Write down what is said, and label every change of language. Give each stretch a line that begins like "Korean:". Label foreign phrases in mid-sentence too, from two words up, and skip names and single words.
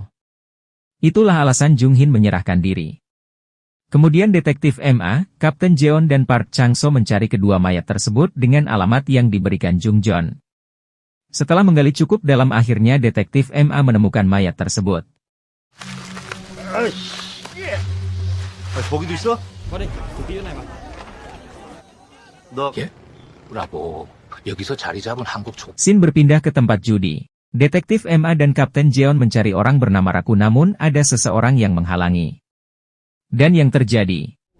Indonesian: Itulah alasan Jung Hin menyerahkan diri. Kemudian detektif MA, Kapten Jeon dan Park Chang-so mencari kedua mayat tersebut dengan alamat yang diberikan Jung Jon. Setelah menggali cukup dalam akhirnya detektif MA menemukan mayat tersebut.
Korean: 거기도 있어? 너 라보, 여기서 자리 잡은 한국 총.
Indonesian: Scene berpindah ke tempat judi. Detektif MA dan Kapten Jeon mencari orang bernama Raku namun ada seseorang yang menghalangi. Dan yang terjadi,